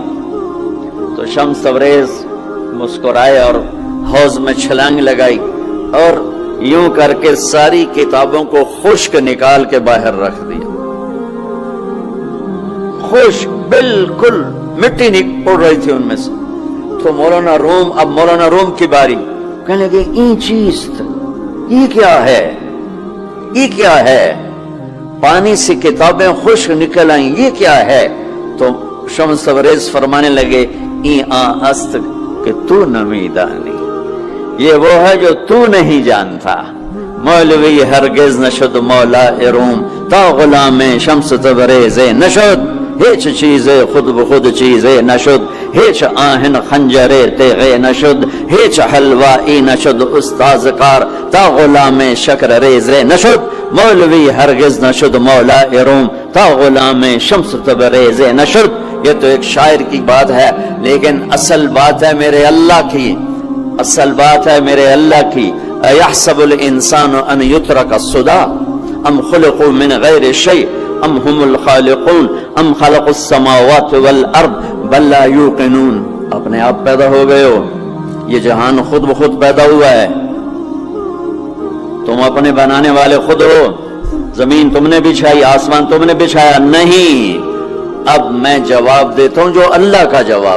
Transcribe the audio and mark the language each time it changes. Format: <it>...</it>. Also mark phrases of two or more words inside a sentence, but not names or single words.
<ur>تو شمس تبریز مسکرائے اور حوض میں چھلانگ لگائی اور یوں کر کے ساری کتابوں کو خشک نکال کے باہر رکھ دیا، خشک، بالکل مٹی اڑ رہی تھی ان میں سے۔ تو مولانا روم کی باری، کہنے لگے</ur> <fa>این چیز</fa> <ur>یہ کیا ہے، یہ کیا ہے؟ پانی سے کتابیں خشک نکل آئیں، یہ کیا ہے؟ تو شمس تبریز فرمانے لگے</ur> <fa>این است کہ تو نمیدانی،</fa> <ur>یہ وہ ہے جو تو نہیں جانتا۔</ur> <fa>مولوی ہرگز نشد مولا روم، تا غلام شمس تبریز نشد، هیچ چیز خود بخود چیز نشد، هیچ آهن خنجر تیغ نشد، هیچ حلوائی نشد استاذ کار تا غلام شکر ریز نشد، مولوی ہرگز نشد مولا روم تا غلام شمس تبریز نشد. یہ تو ایک شاعر کی بات ہے، لیکن اصل بات ہے میرے اللہ کی، اصل بات ہے میرے اللہ کی.</fa> <ar>ایحسب الانسان ان یترک السدى ام خلقوا من غیر شیء ام هم الخالقون ام خلقوا السماوات والارض بل لا یوقنون.</ar> <ur>اپنے آپ پیدا ہو گئے ہو، یہ جہان خود بخود پیدا ہوا ہے، تم اپنے بنانے والے خود ہو. زمین تم نے بچھائی، آسمان تم نے بچھایا نہیں. اب میں جواب دیتا ہوں جو اللہ کا جواب.</ur>